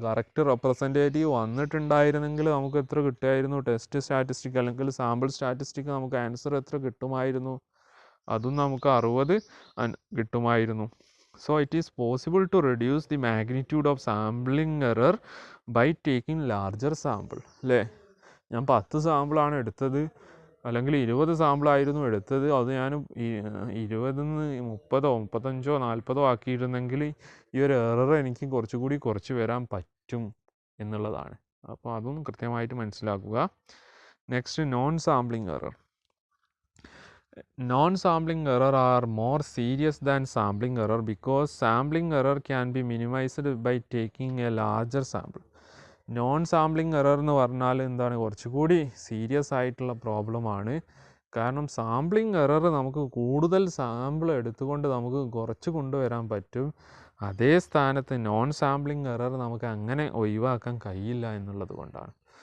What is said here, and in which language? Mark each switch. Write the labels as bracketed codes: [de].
[ml] Correct representative വന്നിട്ടുണ്ടായിരുന്നെങ്കിൽ നമുക്ക് എത്ര കിട്ടുമായിരുന്നു, ടെസ്റ്റ് സ്റ്റാറ്റിസ്റ്റിക് അല്ലെങ്കിൽ സാമ്പിൾ സ്റ്റാറ്റിസ്റ്റിക് നമുക്ക് ആൻസർ എത്ര കിട്ടുമായിരുന്നു, അതും നമുക്ക് 60 കിട്ടുമായിരുന്നു. [en] So it is possible to reduce the magnitude of sampling error by taking larger sample. [ml] അല്ലേ, ഞാൻ 10 സാമ്പിളാണ് എടുത്തത്, അല്ലെങ്കിൽ 20 സാമ്പിളായിരുന്നു എടുത്തത്, അത് ഞാൻ 20 30 35 40 ആക്കിയിരുന്നെങ്കിൽ ഈ ഒരു എറർ എനിക്ക് കുറച്ചുകൂടി കുറച്ച് വരാൻ പറ്റും എന്നുള്ളതാണ്. അപ്പോൾ അതും കൃത്യമായിട്ട് മനസ്സിലാക്കുക. [en] Next, non sampling error. Non-sampling error are more serious than sampling error because sampling error can be minimized by taking a larger sample. [ml] Non sampling error എന്ന് പറഞ്ഞാൽ എന്താണ്, കുറച്ചുകൂടി സീരിയസ് ആയിട്ടുള്ള പ്രോബ്ലമാണ്. കാരണം സാമ്പിളിംഗ് എറർ നമുക്ക് കൂടുതൽ സാമ്പിൾ എടുത്തുകൊണ്ട് നമുക്ക് കുറച്ച് കൊണ്ടുവരാൻ പറ്റും. അതേ സ്ഥാനത്ത് നോൺ സാമ്പിളിംഗ് എറർ നമുക്ക് അങ്ങനെ ഒഴിവാക്കാൻ കഴിയില്ല എന്നുള്ളത് കൊണ്ടാണ്.